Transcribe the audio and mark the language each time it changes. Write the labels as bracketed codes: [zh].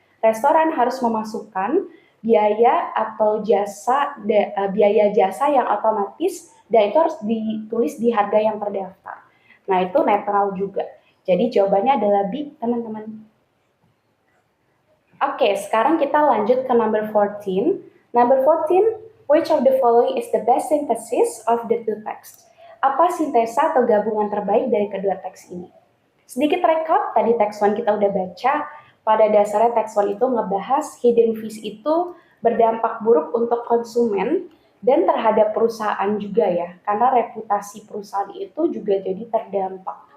[id] Restoran harus memasukkan biaya atau biaya jasa yang otomatis dan itu harus ditulis di harga yang terdaftar. Nah, itu netral juga. Jadi jawabannya adalah B, teman-teman. Oke, sekarang kita lanjut ke number 14. [en] Number 14, which of the following is the best synthesis of the two texts? [id] Apa sintesa atau gabungan terbaik dari kedua teks ini? Sedikit recap, tadi teks 1 kita udah baca. Pada dasarnya teks 1 itu ngebahas hidden fees itu berdampak buruk untuk konsumen dan terhadap perusahaan juga ya, karena reputasi perusahaan itu juga jadi terdampak.